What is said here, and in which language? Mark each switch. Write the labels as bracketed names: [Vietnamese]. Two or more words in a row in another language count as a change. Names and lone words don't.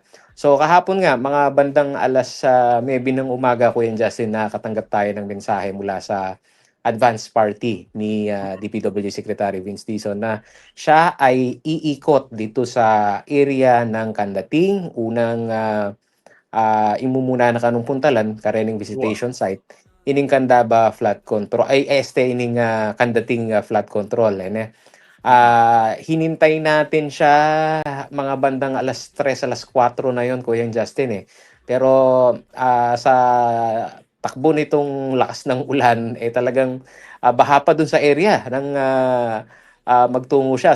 [Filipino] So, kahapon nga, mga bandang alas 9 ng umaga, Kuya Justin, nakatanggap tayo ng mensahe mula sa advance party ni DPW Secretary Vince Dizon na siya ay iikot dito sa area ng Kandating, [Pampanga] unang imumuna na kanong puntalan, karening visitation site, ining Kandaba flood control, ining Kandating [English] flood control. [Filipino] Hinintay natin siya mga bandang alas 3, alas 4 na yon, Kuya Justin. Pero sa takbo nitong lakas ng ulan, talagang baha pa dun sa area ng magtungo siya.